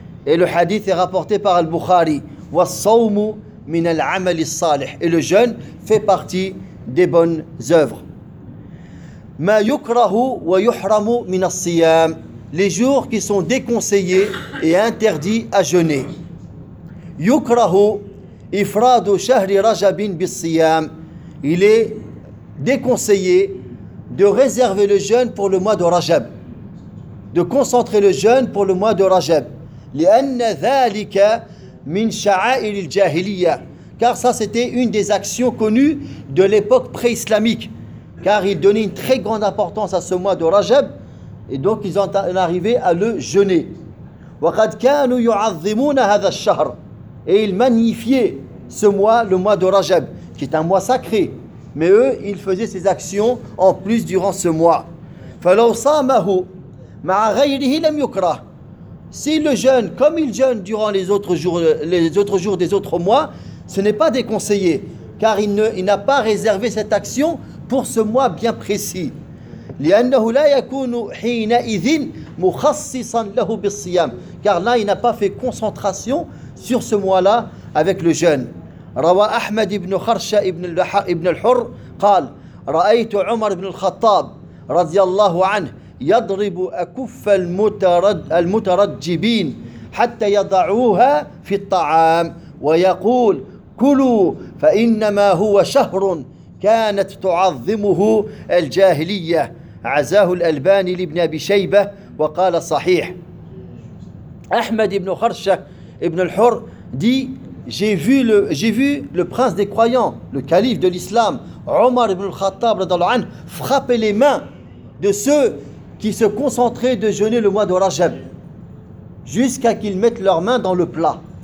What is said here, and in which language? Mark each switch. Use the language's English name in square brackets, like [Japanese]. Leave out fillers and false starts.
[French] Et le hadith est rapporté par al-Bukhari. [Arabic] والصوم من العمل الصالح. [French] Et le jeûne fait partie des bonnes œuvres. [Arabic] ما يكره ويحرم من الصيام. [French] Les jours qui sont déconseillés et interdits à jeûner. [Arabic] يكره إفراد شهر رجب بالصيام. [French] Il est déconseillé de réserver le jeûne pour le mois de Rajab. De concentrer le jeûne pour le mois de Rajab. [Arabic] لأن ذلك من شعائر الجاهلية. [French] Car ça c'était une des actions connues de l'époque pré-islamique. Car ils donnaient une très grande importance à ce mois de Rajab, et donc ils ont arrivé à le jeûner. [Arabic] وَقَدْ كَانُوا يُعَظِّمُونَ هَذَا الشَّهْرَ. [French] Et ils magnifiaient ce mois, le mois de Rajab, qui est un mois sacré. Mais eux, ils faisaient ces actions en plus durant ce mois. [Arabic] فَلَوْ صَامَهُ مَعَ غَيْرِهِ لَمْ يُكْرَهُ. [French] Si le jeûne, comme il jeûne durant les autres jours des autres mois, ce n'est pas déconseillé, car il n'a pas réservé cette action pour ce mois bien précis. [Arabic] لأنه لا يكون حينئذ مخصصا له بالصيام. [French] Car là, il n'a pas fait concentration sur ce mois-là avec le jeûne. [Arabic] روى أحمد بن خرشة بن الحر قال رأيت عمر بن الخطاب رضي الله عنه يضرب أكف المترجبين حتى يضعوها في الطعام ويقول كلوا فإنما هو شهر كانت تعظمه الجاهلية عزاه الألباني لابن أبي شيبة وقال صحيح. [French] أحمد بن خرشة ابن الحر dit, j'ai vu le prince des croyants, le calife de l'islam, Omar ibn al-Khattab radhiallahu anhu, frapper les mains de ceux qui se concentraient de jeûner le mois de Rajab jusqu'à qu'ils mettent leurs mains dans le plat.